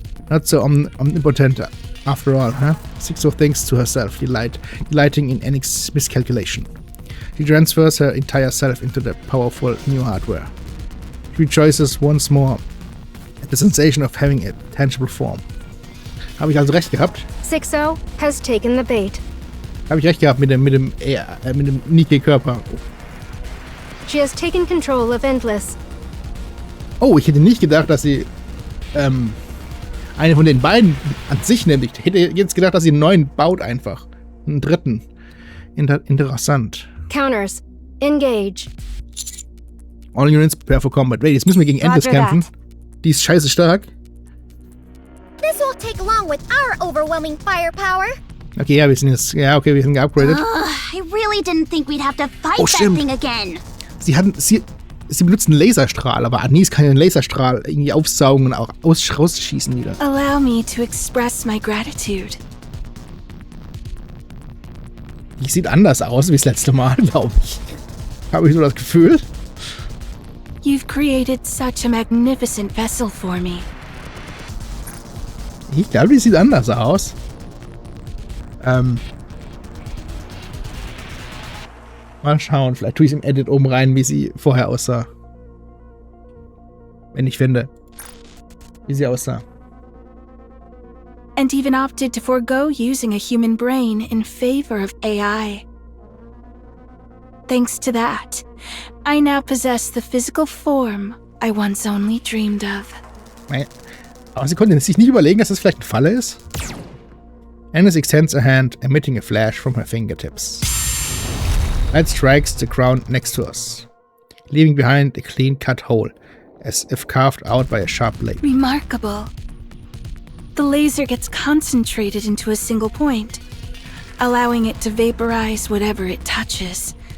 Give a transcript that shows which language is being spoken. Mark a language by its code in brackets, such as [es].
[en] Not so omnipotent after all, huh? Sixo thinks to herself, delighting in Ennick's miscalculation. She transfers her entire self into the powerful new hardware. She rejoices once more at the sensation of having a tangible form. [de] Habe ich also recht gehabt? [en] Sixo has taken the bait. [de] Habe ich recht gehabt mit dem Nikke-Körper. [en] She has taken control of Endless. [de] Oh, ich hätte nicht gedacht, dass sie eine von den beiden an sich nimmt. Ich hätte jetzt gedacht, dass sie einen neuen baut einfach. Einen dritten. Interessant. [en] Counters. Engage. All units prepare for combat. Wait, [de] jetzt müssen wir gegen Endless kämpfen. Die ist scheiße stark. [en] This won't take long with our overwhelming firepower. [de] Okay, ja, wir sind geupgradet. [en] I really didn't think we'd have to fight that thing again. [de] Sie benutzen Laserstrahl, aber Anis kann den Laserstrahl irgendwie aufsaugen und auch rausschießen wieder. [en] Allow me to express my gratitude. [de] Die sieht anders aus wie das letzte Mal, glaube ich. Habe ich so das Gefühl. [en] You've created such a magnificent vessel for me. [de] Ich glaube, die sieht anders aus. Mal schauen, vielleicht tue ich es im Edit oben rein, wie sie vorher aussah. Wenn ich finde, wie sie aussah. [en] And even opted to forego using a human brain in favor of AI. Thanks to that, I now possess the physical form I once only dreamed of. [de] Aber sie konnte sich nicht überlegen, dass das vielleicht eine Falle ist. [en] Agnes extends a hand, emitting a flash from her fingertips. Light strikes the ground next to us, leaving behind a clean-cut hole, as if carved out by a sharp blade. Remarkable. The laser gets concentrated into a single point, allowing it to vaporize whatever it touches.